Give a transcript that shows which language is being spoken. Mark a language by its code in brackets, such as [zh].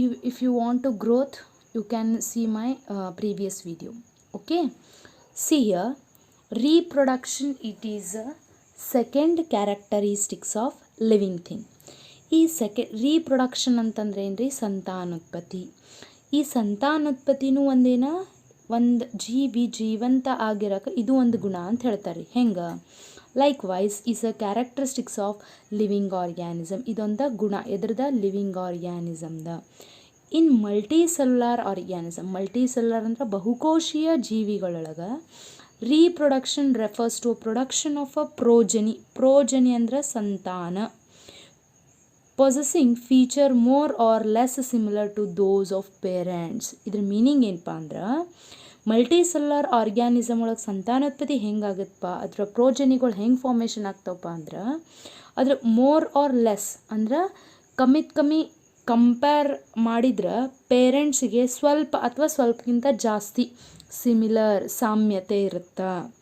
[en] if you want to growth, you can see my previous video. Okay, see here, reproduction, it is a second characteristics of living thing. [kn] ಈ reproduction ಅಂತಂದ್ರೆ ಏನ್ರಿ? ಸಂತಾನೋತ್ಪತ್ತಿ. ಈ ಸಂತಾನೋತ್ಪತ್ತಿನೂ ಒಂದು ಜೀವಂತ ಆಗಿರೋಕೆ ಇದು ಒಂದು ಗುಣ ಅಂತ ಹೇಳ್ತಾರೆ. ಹೆಂಗೆ? [en] Likewise is a characteristics of living organism. [kn] ಇದೊಂದು ಗುಣ ಎದ್ರದ? ಲಿವಿಂಗ್ ಆರ್ಗ್ಯಾನಿಸಮ್ದ. [en] in multicellular organism, [kn] ಮಲ್ಟಿಸೆಲ್ಯುಲಾರ್ ಅಂದ್ರೆ ಬಹುಕೋಶೀಯ ಜೀವಿಗಳೊಳಗೆ [en] reproduction refers to a production of a progeny [kn] ಅಂದ್ರೆ ಸಂತಾನ, [en] possessing feature more or less similar to those of parents. [kn] ಇದ್ರ ಮೀನಿಂಗ್ ಏನಪ್ಪ ಅಂದ್ರೆ, multicellular organism ಒಳಗೆ ಸಂತಾನೋತ್ಪತ್ತಿ ಹೆಂಗಾಗತ್ತಪ್ಪ, ಅದರ ಪ್ರೋಜನಿಗಳು ಹೆಂಗೆ ಫಾರ್ಮೇಷನ್ ಆಗ್ತಾವಪ್ಪ ಅಂದ್ರೆ, ಅದ್ರ ಮೋರ್ ಆರ್ ಲೆಸ್ ಅಂದ್ರೆ ಕಮ್ಮಿ ಕಂಪೇರ್ ಮಾಡಿದ್ರೆ ಪೇರೆಂಟ್ಸಿಗೆ ಸ್ವಲ್ಪ ಅಥವಾ ಸ್ವಲ್ಪಕ್ಕಿಂತ ಜಾಸ್ತಿ ಸಾಮ್ಯತೆ ಇರುತ್ತೆ.